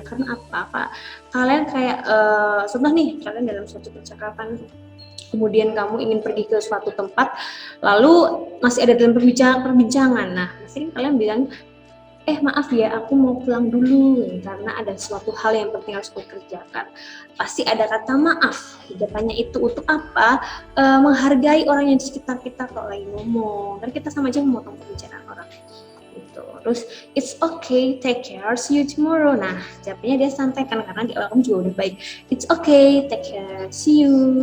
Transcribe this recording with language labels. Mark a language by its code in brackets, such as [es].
[id] Karena apa? Kalian kayak, contoh nih, kalian dalam suatu percakapan, kemudian kamu ingin pergi ke suatu tempat, lalu masih ada dalam perbincangan. Nah, pasti kalian bilang, maaf ya, aku mau pulang dulu karena ada suatu hal yang penting harus aku kerjakan. Pasti ada kata maaf di depannya. Itu untuk apa? Menghargai orang yang di sekitar kita kalau lagi ngomong. Dan kita sama aja memotong pembicaraan orang gitu. Terus [en] it's okay, take care, see you tomorrow. [id] Nah, jawabnya dia santai kan, karena di awal kamu juga udah baik. [en] It's okay, take care, see you.